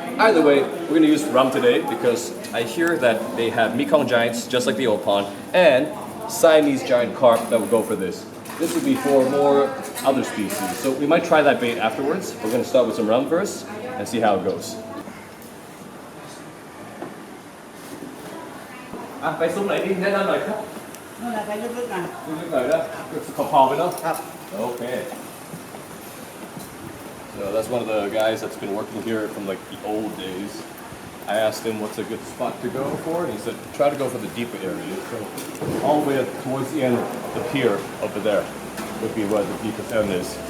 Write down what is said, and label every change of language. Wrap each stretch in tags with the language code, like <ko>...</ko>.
<en>Either way, we're going to use rum today because I hear that they have Mekong giants, just like the old pond, and Siamese giant carp that will go for this. This would be for more other species, so we might try that bait afterwards. We're going to start with some rum first and see how it goes.</en> <th>ไปซุ้มไหนดีแนะนำหน่อยครับนู่นแหละไปลึกๆหน่อยลึกๆหน่อยนะขอไปเนาะครับ</th> <en>Okay. So that's one of the guys that's been working here from like the old days. I asked him what's a good spot to go for, and he said try to go for the deeper area. So all the way towards the end of the pier over there would be where the deepest end is.</en>